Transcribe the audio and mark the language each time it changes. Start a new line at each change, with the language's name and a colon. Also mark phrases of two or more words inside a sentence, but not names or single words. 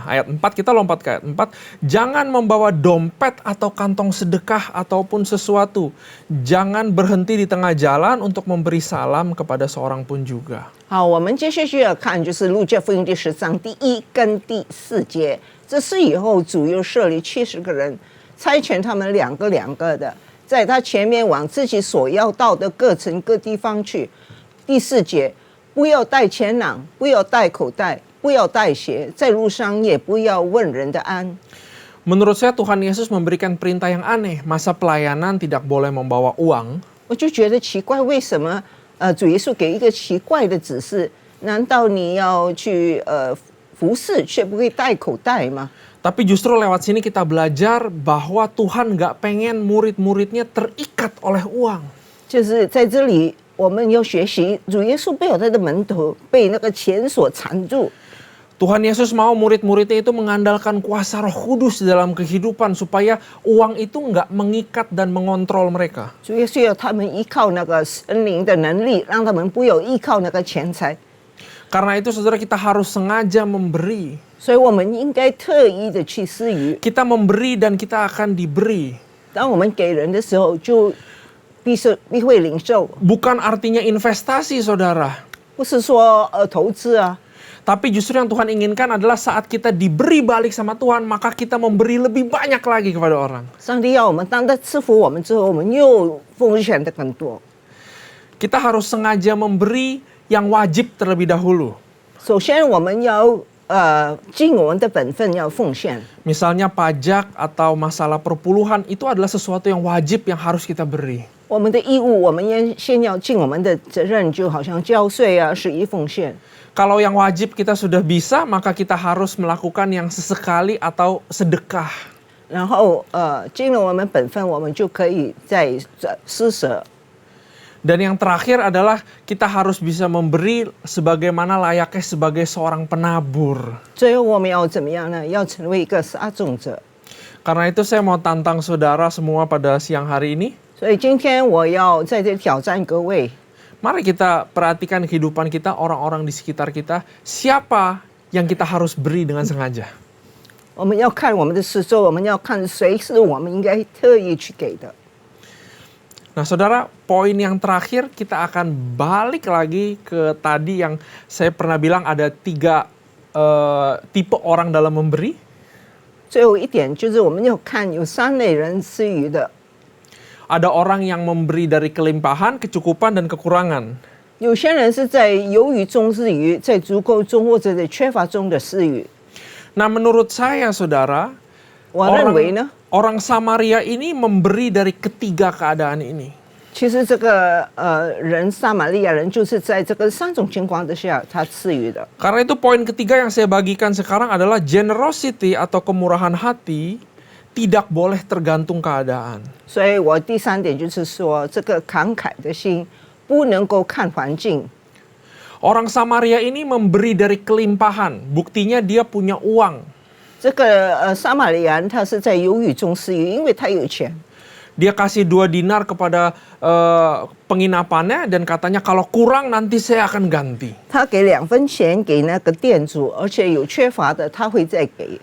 Indonesian: Ayat 4, kita lompat ke ayat 4. Jangan membawa dompet atau kantong sedekah ataupun sesuatu. Jangan berhenti di tengah jalan untuk memberi salam kepada seorang pun juga.
Chinese: 好，我们接下去要看就是路加福音第10章第1跟第4节。这是以后主又设立70个人，差遣他们两个的，在他前面往自己所要到的各城各地方去。第4节，不要带钱囊，不要带口袋，不要带鞋，在路上也不要问人的安。
Indonesian: Menurut saya Tuhan Yesus memberikan perintah yang aneh. Masa pelayanan tidak boleh membawa uang.
Chinese: 我就觉得奇怪，为什么主耶稣给一个奇怪的指示？难道你要去服侍却不会带口袋吗？
Indonesian: Tapi justru lewat sini kita belajar bahwa Tuhan gak pengen murid-muridnya terikat oleh uang.
Chinese: 就是在这里，我们要学习主耶稣被他的门徒被那个钱所缠住。
Indonesian: Tuhan Yesus mau murid-muridnya itu mengandalkan kuasa Roh Kudus dalam kehidupan supaya uang itu nggak mengikat dan mengontrol mereka.
Chinese: 主耶稣要他们依靠那个神灵的能力，让他们不要依靠那个钱财。
Indonesian: Karena itu saudara kita harus sengaja memberi.
Chinese: 所以我们应该特意的去施予。
Indonesian: Kita memberi dan kita akan diberi.
Chinese: 当我们给人的时候，就必会领受，
Indonesian: Bukan artinya investasi saudara.
Chinese: 不是说投资啊。
Indonesian: Tapi justru yang Tuhan inginkan adalah saat kita diberi balik sama Tuhan, maka kita memberi lebih banyak lagi kepada orang.
Chinese: 上帝要我们当他赐福我们之后，我们又奉献的更多。
Indonesian: Kita harus sengaja memberi yang wajib terlebih dahulu.
Chinese: 首先，我们要尽我们的本分，要奉献。
Indonesian: Misalnya pajak atau masalah perpuluhan itu adalah sesuatu yang wajib yang harus kita beri.
Chinese: 我们的义务，我们先要尽我们的责任，就好像交税啊，十一奉献。
Indonesian: Kalau yang wajib kita sudah bisa, maka kita harus melakukan yang sesekali atau sedekah.
Chinese: 然后尽了我们本分，我们就可以再施舍。
Indonesian: Dan yang terakhir adalah kita harus bisa memberi sebagaimana layaknya sebagai seorang penabur.
Chinese: 最后我们要怎么样呢？要成为一个撒种者。
Indonesian: Karena itu saya mau tantang saudara semua pada siang hari ini. 所以今天我要在这里挑战各位。 Mari kita perhatikan kehidupan kita, orang-orang di sekitar kita. Siapa yang kita harus beri dengan sengaja?
Chinese: 我们要看我们的四周，我们要看谁是我们应该特意去给的。
Indonesian: Nah saudara, poin yang terakhir kita akan balik lagi ke tadi yang saya pernah bilang ada 3 tipe orang dalam memberi.
Chinese: 最后一点就是我们要看有3类人施予的，
Indonesian: Ada orang yang memberi dari kelimpahan, kecukupan, dan kekurangan.
Chinese: 有些人是在有余中施予，在足够中或者在缺乏中的施予。
Indonesian: Nah menurut saya saudara,
Chinese: 我认为呢，
Indonesian: orang Samaria ini memberi dari ketiga keadaan ini.
Chinese: 其实这个人撒玛利亚人就是在这个3种情况之下他赐予的。
Indonesian: Karena itu poin ketiga yang saya bagikan sekarang adalah generosity atau kemurahan hati tidak boleh tergantung keadaan.
Chinese: 所以我第3点就是说，这个慷慨的心不能够看环境。
Indonesian: Orang Samaria ini memberi dari kelimpahan, buktinya dia punya uang.
Chinese: 这个撒玛利亚人他是在有余中施予，因为他有钱。
Indonesian: Dia kasih 2 dinar kepada penginapannya dan katanya kalau kurang nanti saya akan ganti.
Chinese: 他给2分钱给那个店主，而且有缺乏的他会再给。